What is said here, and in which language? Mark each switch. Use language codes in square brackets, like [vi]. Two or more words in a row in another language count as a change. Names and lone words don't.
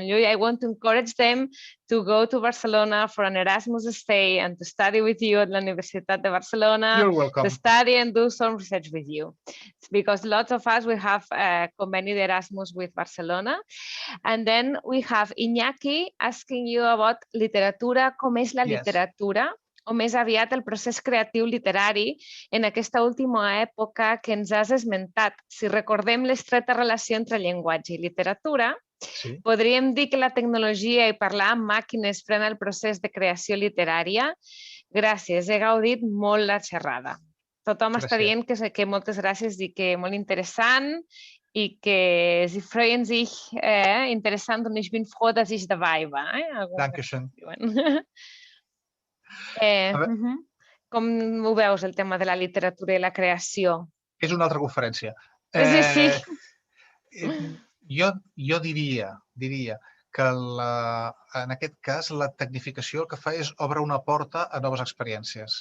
[en] I want to encourage them to go to Barcelona for an Erasmus stay and to study with you at the Universitat de Barcelona. You're welcome. To study and do some research with you. It's because lots of us, we have convened Erasmus with Barcelona. [ca] And then we have Iñaki asking you about literatura, com és la literatura, o més aviat el procés creatiu literari en aquesta última època que ens has esmentat. Si recordem l'estreta relació entre llenguatge i literatura, podríem dir que la tecnologia i parlar amb màquines frena el procés de creació literària. Gràcies, he gaudit molt la xerrada. Tothom està dient que moltes gràcies i que molt interessant i que [de] Sie freuen sich interessant und ich bin froh, dass ich dabei war. Dankeschön. [ca] Com ho veus, el tema de la literatura i la creació? És una altra conferència. Sí. Jo diria que en aquest cas la tecnificació el que fa és obre una porta a noves experiències.